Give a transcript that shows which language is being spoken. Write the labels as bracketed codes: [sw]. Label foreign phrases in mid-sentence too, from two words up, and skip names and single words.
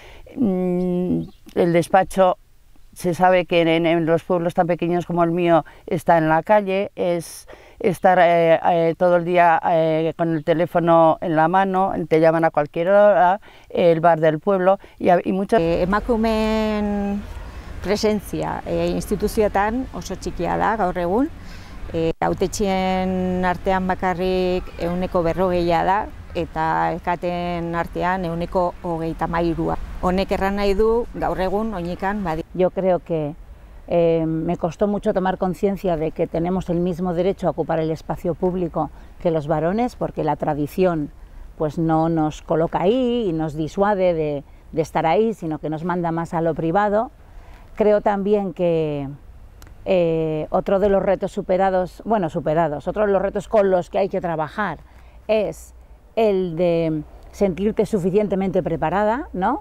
[es] El despacho se sabe que en los pueblos tan pequeños como el mío está en la calle, es estar todo el día con el teléfono en la mano, te llaman a cualquier hora, el bar del pueblo y muchos... [eu] Emakumeen presentzia instituzioetan oso txikia da gaur egun, hautetxeen artean bakarrik 40% da, eta alkateen artean 23%. Honek erran nahi du gaur egun oinikan badi. [es] Yo creo que me costó mucho tomar conciencia de que tenemos el mismo derecho a ocupar el espacio público que los varones, porque la tradición pues no nos coloca ahí y nos disuade de estar ahí, sino que nos manda más a lo privado. Creo también que otro de los retos otro de los retos con los que hay que trabajar es el de sentirte suficientemente preparada, ¿no?